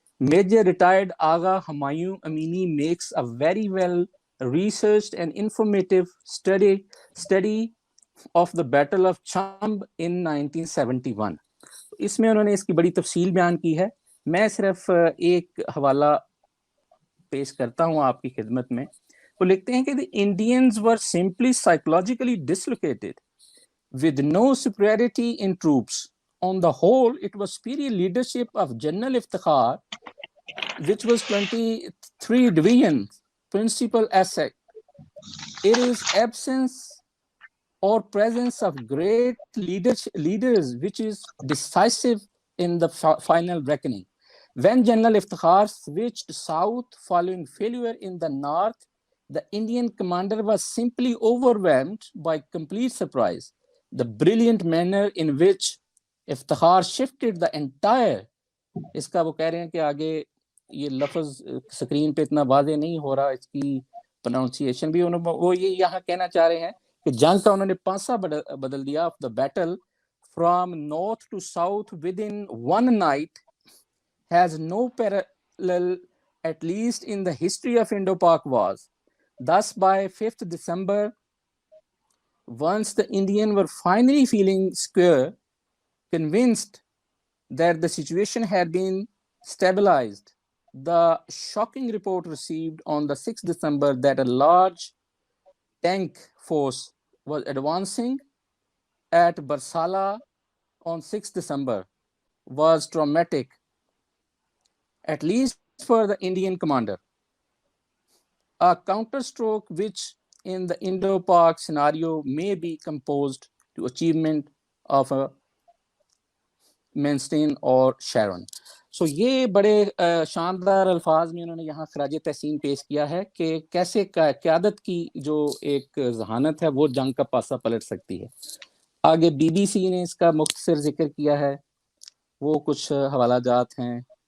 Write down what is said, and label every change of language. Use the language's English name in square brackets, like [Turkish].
[English] Major retired Agha Humayun Amini makes a very well researched and informative study of the battle of Chhamb in 1971. [Urdu] اس میں انہوں نے اس کی بڑی تفصیل بیان کی ہے. میں صرف ایک حوالہ پیش کرتا ہوں آپ کی خدمت میں. وہ لکھتے ہیں کہ [English] the Indians were simply psychologically dislocated with no superiority in troops. On the whole, it was superior leadership of General Iftikhar, which was 23 divisions, principal asset. It is absence or presence of great leaders which is decisive in the final reckoning. When General Iftikhar switched south following failure in the north, the Indian commander was simply overwhelmed by complete surprise. The brilliant manner in which Iftikhar shifted the entire, [Urdu] اس کا وہ کہہ رہے ہیں کہ آگے یہ لفظ screen پہ اتنا واضح نہیں ہو رہا, اس کی پروننسیشن بھی وہ یہ یہاں کہنا چاہ رہے ہیں کہ جنگ کا انہوں نے پانسا بدل دیا [English] Of the battle from north to south within one night has no parallel at least in the history of Indo-Pak wars. Thus by 5th December, once the Indians were finally feeling secure, convinced that the situation had been stabilized, the shocking report received on the 6th December that a large tank force was advancing at Barsala on 6th December was traumatic, at least for the Indian commander. A counterstroke which in the Indo-Pak scenario may be composed to achievement of a Manstein or Sharon. [Urdu] سو یہ بڑے شاندار الفاظ میں انہوں نے یہاں خراج تحسین پیش کیا ہے کہ کیسے قیادت کی جو ایک ذہانت ہے وہ جنگ کا پاسا پلٹ سکتی ہے. آگے بی بی سی نے اس کا مختصر ذکر کیا ہے، وہ کچھ حوالہ جات ہیں.